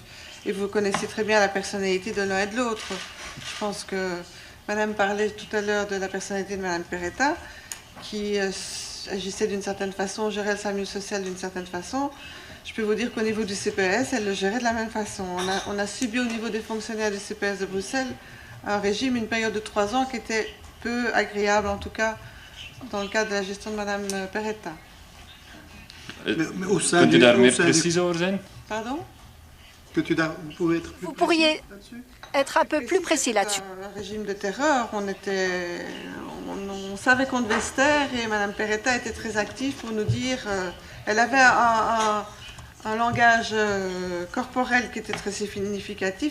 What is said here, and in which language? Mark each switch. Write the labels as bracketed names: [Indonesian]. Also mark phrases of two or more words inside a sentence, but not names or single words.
[French] Et vous connaissez très bien la personnalité de l'un et de l'autre. Je pense que Madame parlait tout à l'heure de la personnalité de Mme Peretta, qui agissait d'une certaine façon, gérait le SAMU social d'une certaine façon. Je peux vous dire qu'au niveau du CPS, elle le gérait de la même façon. On a subi au niveau des fonctionnaires du CPS de Bruxelles un régime, une période de 3 ans qui était peu agréable, en tout cas dans le cadre de la gestion de Mme Peretta. [Dutch] Kunt u daar meer precies over zijn? [French] Pardon? Vous pourriez être un peu plus précis là-dessus. Un régime de terreur, on savait qu'on devait se taire et Mme Peretta était très active pour nous dire... elle avait un langage corporel qui était très significatif.